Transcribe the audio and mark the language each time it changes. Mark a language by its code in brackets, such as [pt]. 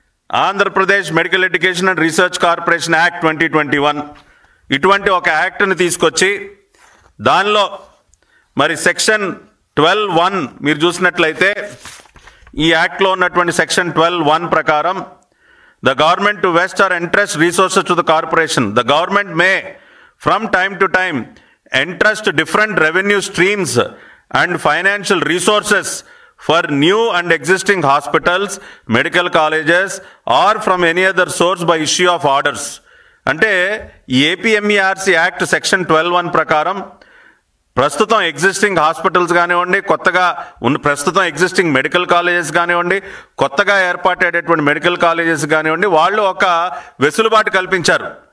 [te] Andhra Pradesh medical education and research corporation act 2021 ఇటువంటి ఒక యాక్ట్ని తీసుకొచ్చి దానిలో మరి సెక్షన్ 12(1) మీరు చూసినట్లయితే ఈ యాక్ట్లో ఉన్నటువంటి సెక్షన్ 12(1) ప్రకారం [en] The government to vest or entrust resources to the corporation. The government may from time to time entrust different revenue streams and financial resources for new and existing hospitals, medical colleges or from any other source by issue of orders. [te] అంటే ఈ ఏపీఎంఈఆర్సీ act section 12(1) ప్రకారం ప్రస్తుతం existing hospitals కానివ్వండి, కొత్తగా ఉన్న ప్రస్తుతం existing medical colleges కానివ్వండి, కొత్తగా ఏర్పాటయ్యేటటువంటి మెడికల్ కాలేజెస్ కానివ్వండి, వాళ్ళు ఒక వెసులుబాటు కల్పించారు.